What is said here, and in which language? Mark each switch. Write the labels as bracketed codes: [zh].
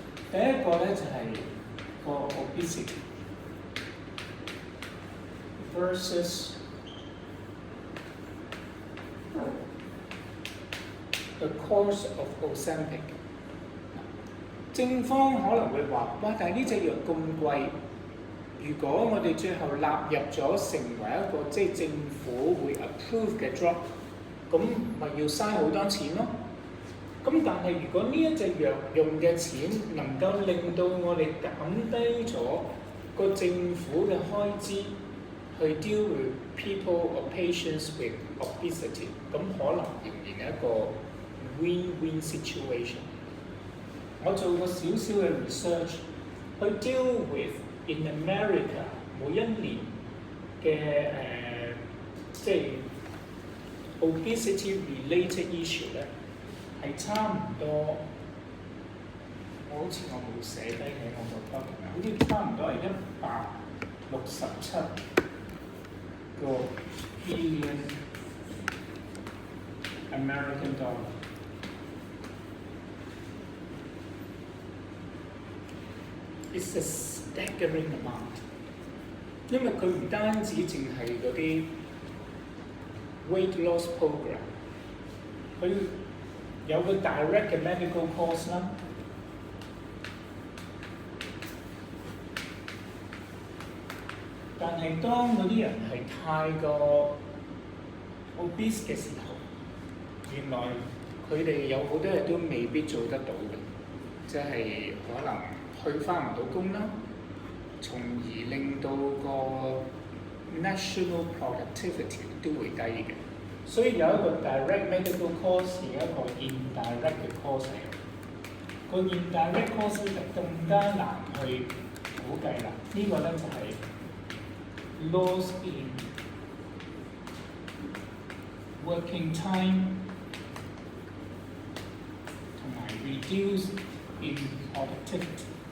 [yue] 第一個咧就係個 [en] obesity versus the cost of Ozempic。 [yue] 正方可能會話：哇！但係呢隻藥咁貴，如果我哋最後納入咗成為一個即係政府會 approve 嘅 drug， 咁咪要嘥好多錢咯。咁但係如果呢一隻藥用嘅錢能夠令到我哋減低咗個政府嘅開支，去 [en] deal with people or patients with obesity， [yue] 咁可能仍然係一個 [en] win-win situation。 [yue] 我做過少少嘅 research， 去 [en] deal with in America [yue] 每一年嘅即係 [en] obesity related issue [yue] 咧，係差唔多。我好似我冇寫低喺我個 document， 好似差唔多係167個 [en] billion American dollar。 It's a staggering amount， [yue] 因為佢唔單止淨係嗰啲 [en] weight loss program， [yue] 佢有個 direct 嘅 medical course 啦。但係當嗰啲人係太過 obese 嘅時候，原來佢哋有好多嘢都未必做得到嘅，即係可能去返唔到工啦，從而令到個 [en] national productivity [yue] 都會低嘅。所以有一個 [en] direct medical course， [yue] 有一個 indirect 嘅 course 嚟嘅。個 indirect course 就更加難去估計啦。呢個咧就係 [en] loss in working time [yue] 同埋 [en] reduce in productivity。